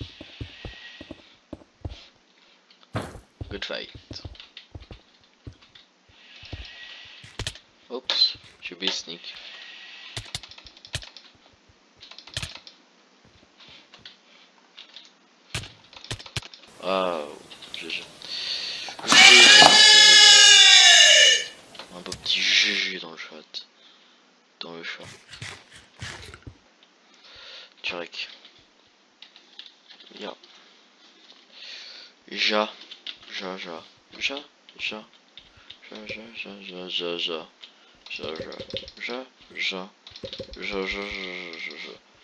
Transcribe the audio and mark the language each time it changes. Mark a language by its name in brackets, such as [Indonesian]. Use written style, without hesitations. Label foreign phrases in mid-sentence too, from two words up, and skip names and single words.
[English] Good fight. Oops, should be sneak. Oh, GG. [French] Un beau petit GG dans le chat. Dans le chat. Turek. Ya. Ja. Ja, ja. Ja. Ja. Ja, ja, ja, ja, ja, ja. Ja, ja. Ja, ja. Ja, ja, ja, ja, ja.